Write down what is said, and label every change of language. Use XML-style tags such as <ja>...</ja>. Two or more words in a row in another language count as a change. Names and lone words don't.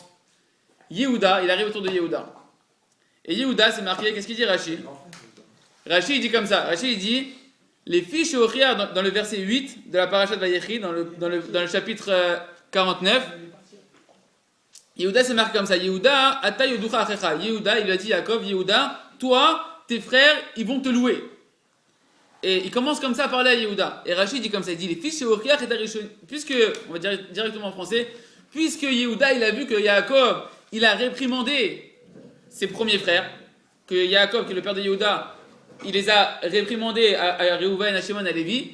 <fr>Yehuda, il arrive autour de Yehuda. Et Yehuda, c'est marqué, qu'est-ce qu'il dit Rashi? Rashi, il dit comme ça. Rashi, il dit, les filles chez Ochia, dans le verset 8 de la paracha de Vayechi, dans le chapitre 49, Yehuda, c'est marqué comme ça.</fr> <he>יהודה אתה יודוך אחיך.</he> <fr>Yehuda, il lui a dit Yaakov, Yehuda, toi, tes frères, ils vont te louer. Et il commence comme ça à parler à Yehuda. Et Rashi dit comme ça, il dit, les filles chez Ochia, puisque, on va dire directement en français, puisque Yehuda, il a vu que Yaakov, il a réprimandé ses premiers frères, que Yaakov, qui est le père de Yehuda, il les a réprimandés à Réhouven, à Shimon, à Lévi.</fr>